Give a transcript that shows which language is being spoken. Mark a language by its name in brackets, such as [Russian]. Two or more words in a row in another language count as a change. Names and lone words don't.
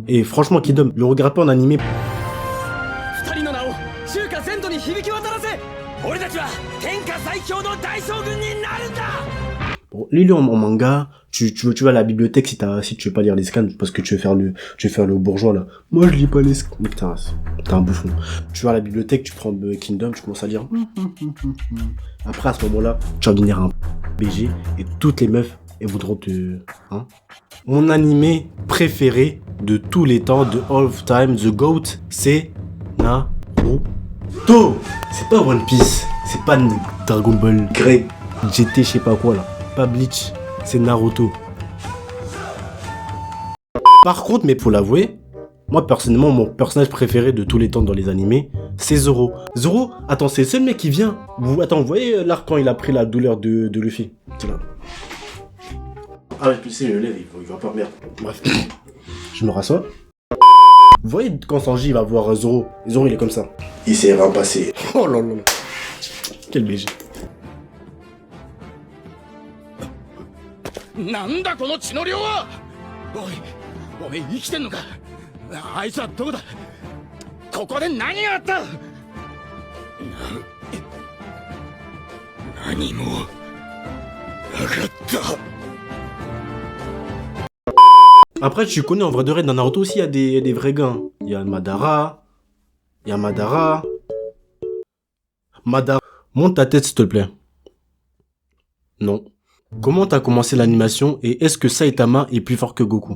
[French] Et franchement, Kingdom, le regarde pas en animé. Bon, lis-le en manga, tu vas à la bibliothèque si tu veux pas lire les scans, parce que tu veux faire le bourgeois là. Moi je lis pas les scans. Putain, t'es un bouffon. Tu vas à la bibliothèque, tu prends Kingdom, tu commences à lire. Après à ce moment-là, tu vas devenir un BG et toutes les meufs, elles voudront te... Hein. Mon animé préféré de tous les temps, de [English] all of time, The GOAT, [French] c'est Naruto. C'est pas One Piece, c'est pas Dragon Ball, Grey, GT, je sais pas quoi là. Pas Bleach, c'est Naruto. Par contre, mais pour l'avouer, moi personnellement, mon personnage préféré de tous les temps dans les animés, c'est Zoro. Zoro, attends, c'est le seul mec qui vient. Attends, vous voyez l'arc quand il a pris la douleur de Luffy? C'est là. Ah ouais, puis c'est le lève, il va pas merde. Bref, je me rassois. Vous voyez quand Sanji va voir Zoro, Zoro il est comme ça. Il s'est rampassé. Oh là là. Quel BG. [Japanese] なんだこの血の量は。おい、おめえ生きてんのか。あいつはどこだ。ここで何があった。何もなかった。 [French] Après, tu connais en vrai de vrai, dans Naruto aussi, il y a des vrais gars. Il y a Madara. Il y a Madara. Madara. Monte ta tête, s'il te plaît. Non. Comment t'as commencé l'animation et est-ce que Saitama est plus fort que Goku?